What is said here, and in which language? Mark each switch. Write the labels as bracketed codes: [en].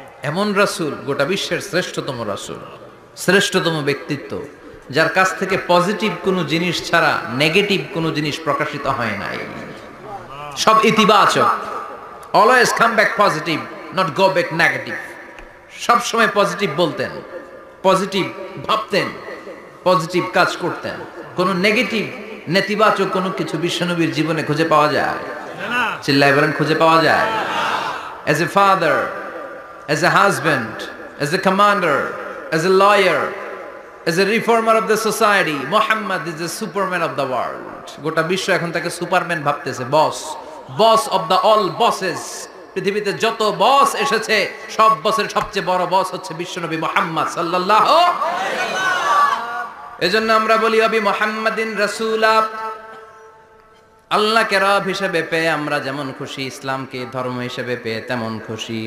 [bn] এমন রাসূল, গোটা বিশ্বের শ্রেষ্ঠতম রাসূল, শ্রেষ্ঠতম ব্যক্তিত্ব, যার কাছ থেকে পজিটিভ কোনো জিনিস ছাড়া নেগেটিভ কোনো জিনিস প্রকাশিত হয় নাই, সব ইতিবাচক। [en] Always come back positive, not go back negative. [bn] সব সময় পজিটিভ বলতেন, পজিটিভ ভাবতেন, পজিটিভ কাজ করতেন। কোন নেগেটিভ, নেতিবাচক কোনো কিছু বিশ্বনবীর জীবনে খুঁজে পাওয়া যায়? চিল্লায় বলেন খুঁজে পাওয়া যায়? [en] As a father, as a husband, as a commander, as a lawyer, as a reformer of the society, Muhammad is the superman of the world. [bn] গোটা বিশ্ব এখন তাকে সুপারম্যান ভাবতেছে, বস, বস অফ দ্য অল বসেস। পৃথিবীতে যত বস এসেছে, সব বসের সবচেয়ে বড় বস হচ্ছে বিশ্বনবী মুহাম্মদ সাল্লাল্লাহু আলাইহি ওয়াসাল্লাম। এজন্য আমরা বলি [ar] আবি মুহাম্মাদিন রাসূলা, [bn] আল্লাহকে রব হিসেবে পেয়ে আমরা যেমন খুশি, ইসলামকে ধর্ম হিসেবে পেয়ে তেমন খুশি।